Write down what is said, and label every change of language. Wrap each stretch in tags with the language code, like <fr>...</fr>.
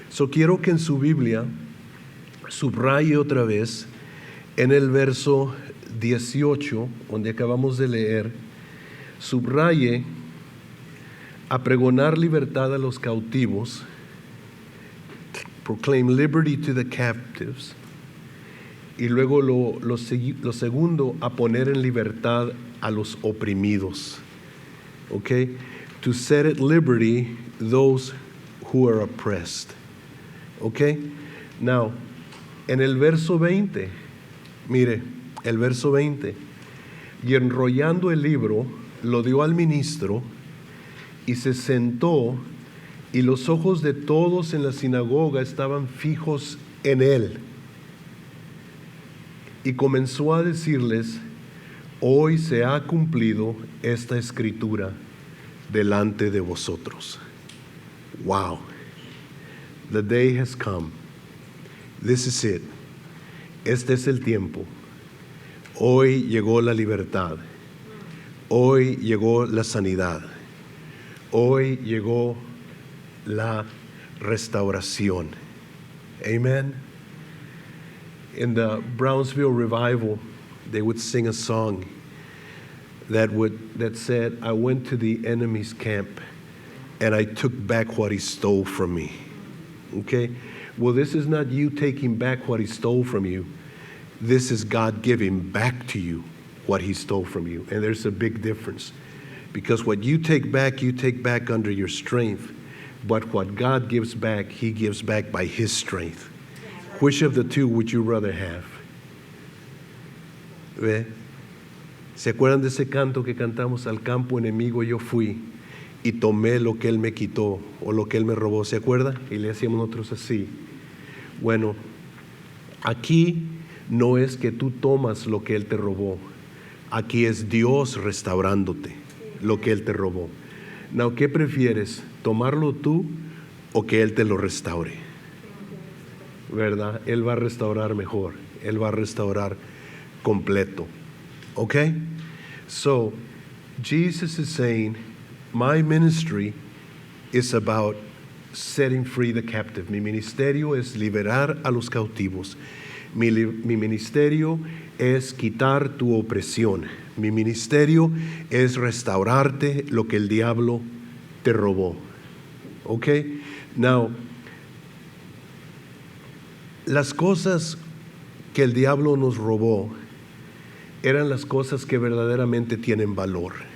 <es>Quiero que en su Biblia subraye otra vez en el verso 18, donde acabamos de leer, subraye a pregonar libertad a los cautivos,</es> <en>proclaim liberty to the captives,</en> <es>y luego lo segundo, a poner en libertad a los oprimidos. Okay?</es> <en>To set at liberty those who are oppressed. Okay?</en> <es>Now, en el verso 20, mire, el verso 20, y enrollando el libro, lo dio al ministro y se sentó, y los ojos de todos en la sinagoga estaban fijos en él. Y comenzó a decirles: hoy se ha cumplido esta escritura delante de vosotros.</es> <en>Wow. The day has come. This is it.</en> <es>Este es el tiempo. Hoy llegó la libertad. Hoy llegó la sanidad. Hoy llegó la restauración. Amen.</es> <en>In the Brownsville revival, they would sing a song that said, I went to the enemy's camp and I took back what he stole from me. Okay? Well, this is not you taking back what he stole from you. This is God giving back to you what he stole from you. And there's a big difference. Because what you take back under your strength. But what God gives back, he gives back by his strength. Which of the two would you rather have?</en> <es>¿Ve? ¿Se acuerdan de ese canto que cantamos? Al campo enemigo yo fui y tomé lo que él me quitó o lo que él me robó. ¿Se acuerda? Y le hacíamos nosotros así. Bueno, aquí no es que tú tomas lo que él te robó. Aquí es Dios restaurándote lo que él te robó. Now, ¿qué prefieres? ¿Tomarlo tú o que él te lo restaure? ¿Verdad? Él va a restaurar mejor. Él va a restaurar completo. Okay?</es> <en>So, Jesus is saying, my ministry is about setting free the captive.</en> <es>Mi ministerio es liberar a los cautivos. Mi ministerio es quitar tu opresión. Mi ministerio es restaurarte lo que el diablo te robó. Okay? Now, las cosas que el diablo nos robó eran las cosas que verdaderamente tienen valor.</es>